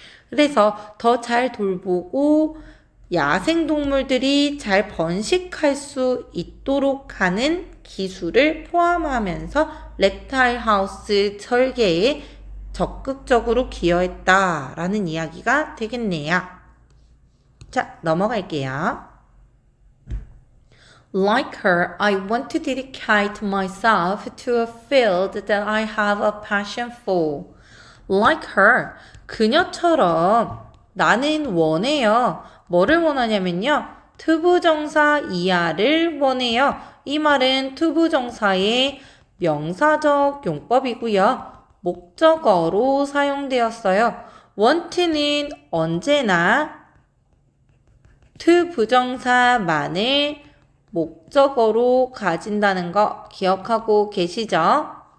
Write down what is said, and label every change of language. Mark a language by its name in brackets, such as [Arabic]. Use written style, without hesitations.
[Korean] 그래서 더 잘 돌보고 야생동물들이 잘 번식할 수 있도록 하는 기술을 포함하면서 reptile house 설계에 적극적으로 기여했다라는 이야기가 되겠네요. 자, 넘어갈게요. [English] Like her, I want to dedicate myself to a field that I have a passion for. Like her, [Korean] 그녀처럼 나는 원해요. 뭐를 원하냐면요. 투부정사 이하를 원해요. 이 말은 투부정사의 명사적 용법이고요. 목적어로 사용되었어요. want는 언제나 투부정사만을 목적어로 가진다는 거 기억하고 계시죠?